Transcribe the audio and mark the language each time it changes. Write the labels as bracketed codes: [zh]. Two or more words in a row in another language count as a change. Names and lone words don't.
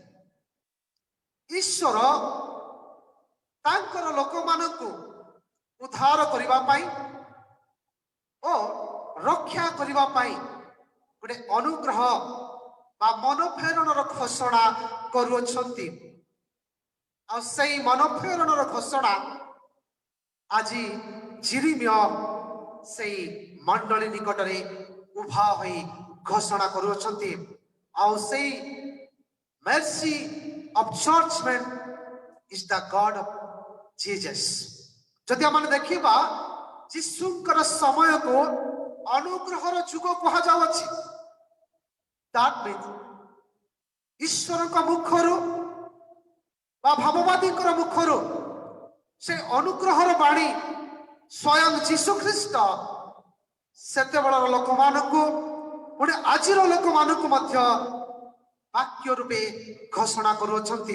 [or] ଈଶ୍ୱର ତାଙ୍କର ଲୋକମାନଙ୍କୁ ଉଦ୍ଧାର କରିବା ପାଇଁ ଓ ରକ୍ଷା କରିବା ପାଇଁ ଗୋଟେ ଅନୁଗ୍ରହ ବା ମନଫେରଣର ଘୋଷଣା କରୁଅଛନ୍ତି। ଆଉ ସେଇ ମନଫେରଣର ଘୋଷଣା ଆଜି ଜିରିମିଆ ସେଇ ମଣ୍ଡଳୀ ନିକଟରେ ଉଭା ହୋଇ ଘୋଷଣା କରୁଅଛନ୍ତି। ଆଉ ସେଇ [en] mercy of judgment is the God of Jesus. [or] ଯଦି ଆମେ ଦେଖିବା, ଯୀଶୁଙ୍କର ସମୟକୁ ଅନୁଗ୍ରହର ଯୁଗ କୁହାଯାଉଅଛି। [en] That means [or] ଈଶ୍ୱରଙ୍କ ମୁଖରୁ ବା ଭାବବାଦୀଙ୍କର ମୁଖରୁ ସେ ଅନୁଗ୍ରହର ବାଣୀ ସ୍ୱୟଂ ଯୀଶୁ ଖ୍ରୀଷ୍ଟ ସେତେବେଳର ଲୋକମାନଙ୍କୁ ପୁଣି ଆଜିର ଲୋକମାନଙ୍କୁ ମଧ୍ୟ ବାକ୍ୟ ରୂପେ ଘୋଷଣା କରୁଅଛନ୍ତି।